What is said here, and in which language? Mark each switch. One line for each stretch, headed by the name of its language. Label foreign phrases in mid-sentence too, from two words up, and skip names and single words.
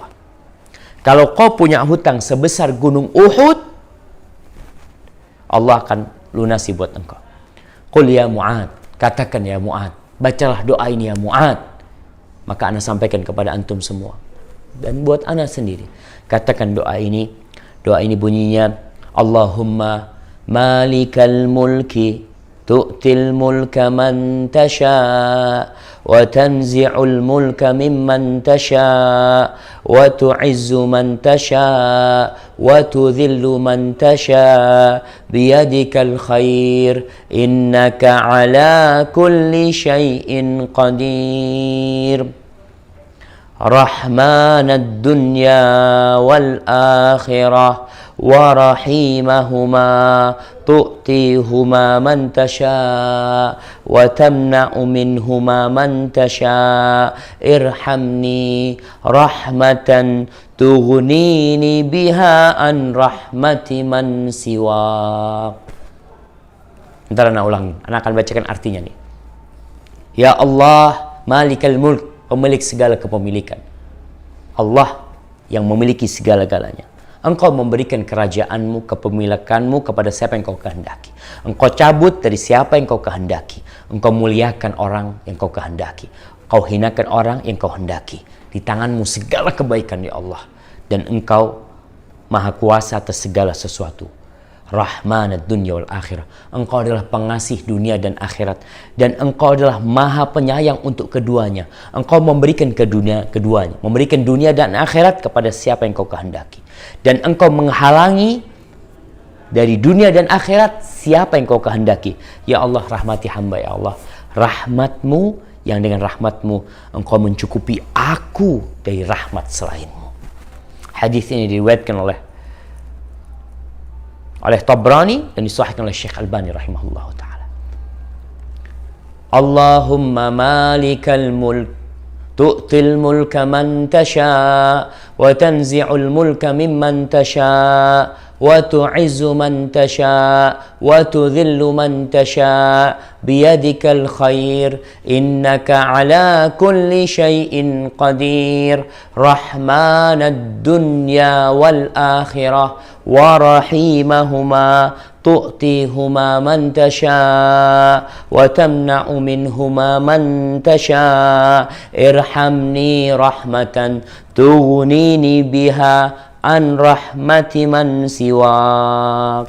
Indonesian: Kalau kau punya hutang sebesar gunung Uhud, Allah akan lunasi buat engkau.
Arabic: قل يا معاذ,
Indonesian: katakan ya Mu'ad, bacalah doa ini ya Mu'ad. Maka ana sampaikan kepada antum semua dan buat ana sendiri. Katakan doa ini. Doa ini bunyinya,
Arabic: اللهم مالك الملك تؤتي الملك من تشاء وتنزع الملك ممن تشاء وتعز من تشاء وتذل من تشاء بيدك الخير إنك على كل شيء قدير رحمن الدنيا والآخرة ورحيمهما تؤتيهما من تشاء وتمنع منهما من تشاء ارحمني رحمة تغنيني بها عن رحمة من سوى.
Indonesian: Ntar anak ulangi, anak akan bacakan artinya nih. Ya Allah,
Arabic: مالك الملك,
Indonesian: pemilik segala kepemilikan. Allah yang memiliki segala-galanya. Engkau memberikan kerajaanmu, kepemilikanmu kepada siapa yang kau kehendaki. Engkau cabut dari siapa yang kau kehendaki. Engkau muliakan orang yang kau kehendaki. Kau hinakan orang yang kau hendaki. Di tanganmu segala kebaikan ya Allah. Dan engkau maha kuasa atas segala sesuatu.
Arabic: رحمن الدنيا والآخرة.
Indonesian: Engkau adalah pengasih dunia dan akhirat, dan engkau adalah maha penyayang untuk keduanya. Engkau memberikan ke dunia keduanya, memberikan dunia dan akhirat kepada siapa yang kau kehendaki, dan engkau menghalangi dari dunia dan akhirat siapa yang kau kehendaki. Ya Allah, rahmati hamba ya Allah. Rahmatmu, yang dengan rahmatmu engkau mencukupi aku dari rahmat selainmu. Hadis ini diriwayatkan oleh Tabrani dan disahihkan oleh Syekh Albani
Arabic: رحمه الله تعالى. اللهم مالك الملك تؤتي الملك من تشاء وتنزع الملك ممن تشاء وتعز من تشاء وتذل من تشاء بيدك الخير إنك على كل شيء قدير رحمن الدنيا والآخرة ورحيمهما تؤتيهما من تشاء وتمنع منهما من تشاء ارحمني رحمة تغنيني بها عن رحمة من سواك.